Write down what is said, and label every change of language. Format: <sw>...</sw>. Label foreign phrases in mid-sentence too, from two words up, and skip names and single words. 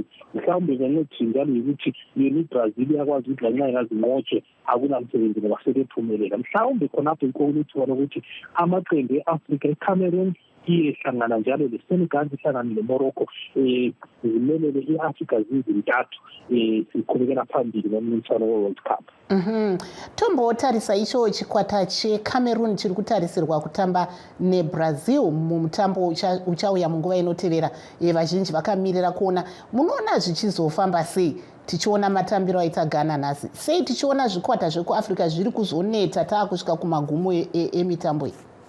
<nd>Mhlawumbe ngenxa njalo ukuthi yona iBrazil iyakwazi ukuthi lanxa ingazinqotshe akunamsebenzi ngoba sebephumelela. Mhlawumbe khonapho inkokulithuba lokuthi amaqembu e-Afrika, iCameroon iyehlangana njalo leSenegal, ihlangane leMorocco, zimelele i-Afrika zizintathu siqhubekela phambili ngomncintiswano we-World Cup.</nd> <sn>Tombo wotarisa icho chikwata cheCameroon chiri kutarisirwa kutamba neBrazil mumutambo uchauya munguva inotevera. Vazhinji vakamirira kuona, munoona zvichizofamba sei tichiona matambiro aita Ghana nhasi, sei tichiona zvikwata zvekuAfrica zviri kuzoneta taakusvika kumagumo emitambo iyi?</sn>